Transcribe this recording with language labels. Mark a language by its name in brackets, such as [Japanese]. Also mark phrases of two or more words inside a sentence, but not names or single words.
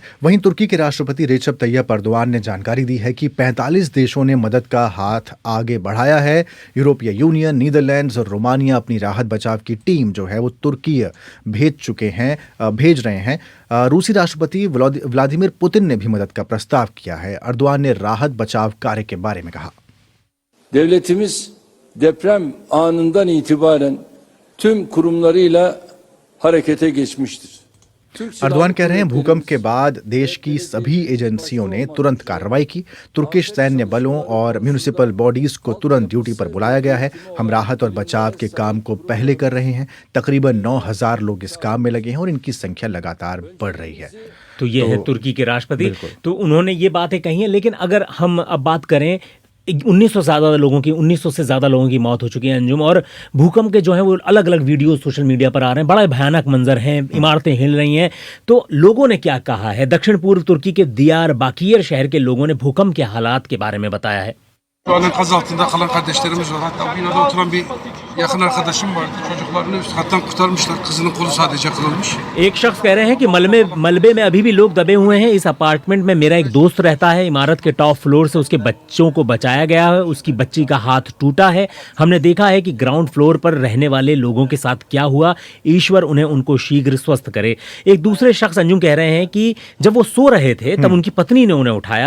[Hindi] वहीं तुर्की के राष्ट्रपति रेजब तैयप अर्दोआन ने जानकारी दी है कि 45 देशों ने मदद का हाथ आगे बढ़ाया है। यूरोपीय यूनियन, नीदरलैंड्स और रोमानिया अपनी राहत बचाव की टीम जो है वो तुर्की भेज रहे हैं। रूसी राष्ट्रपति व्लादिमीर पुतिन ने भी मदद का प्रस्ताव किया है। अर्दोआन ने राहत बचाव कार्य के बारे में कहा, [Turkish] devletimiz deprem anından itibaren tüm kurumlarıyla harekete geçmiştir. [Hindi] अर्दोआन कह रहे हैं भूकंप के बाद देश की सभी एजेंसियों ने तुरंत कार्रवाई की। तुर्किश सैन्य बलों और [English] municipal bodies [Hindi] को तुरंत ड्यूटी पर बुलाया गया है। हम राहत और बचाव के काम को पहले कर रहे हैं। तकरीबन 9000 लोग इस काम में लगे हैं और इनकी संख्या लगातार बढ़ रही है। तो ये है तुर्की के राष्ट्रपति, तो उन्होंने ये बातें कही हैं। लेकिन अगर हम अब बात करें 1900 से ज़्यादा लोगों की मौत हो चुकी है अंजुम, और भूकंप के जो है वो अलग अलग वीडियो [English] social media [Hindi] पर आ रहे हैं। बड़ा भयानक मंजर हैं, इमारतें हिल रही हैं। तो लोगों ने क्या कहा है? दक्षिण पूर्व तुर्की के दियार बाकीर शहर के लोगों ने भूकंप के हालात के बारे में बताया है। [Turkish] Şu an enkaz altında kalan kardeşlerimiz var. Hatta binada oturan bir yakın arkadaşım vardı. Çocuklarını üst kattan kurtarmışlar. Kızının kolu sadece kırılmış. [Hindi] एक शख्स कह रहे हैं कि मलबे में अभी भी लोग दबे हुए हैं। इस अपार्टमेंट में मेरा एक दोस्त रहता है। इमारत के [English] top floor [Hindi] से उसके बच्चों को बचाया गया है। उसकी बच्ची का हाथ टूटा है। हमने देखा है कि [English] ground floor [Hindi] पर रहने वाले लोगों के साथ क्या हुआ। ईश्वर उनको शीघ्र स्वस्थ करे। एक दूसरे शख्स अंजुम कह रहे हैं कि जब वो सो रहे थे तब उनकी पत्नी ने उन्हें उठाया।